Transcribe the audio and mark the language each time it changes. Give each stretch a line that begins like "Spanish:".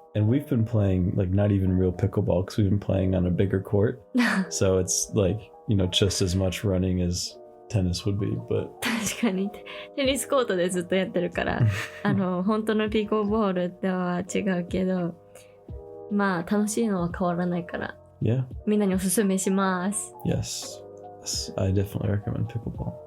English: And we've been playing like not even real pickleball because we've been playing on a bigger court. So it's like, you know, just as much running as tennis would be, but
Japanese: 確かにテニスコートでずっとやってるから本当のピコボールとは違うけどまあ楽しいのは変わらないから、
English: yeah.
Japanese: みんなにおすすめします。
English: Yes, I definitely recommend pickleball.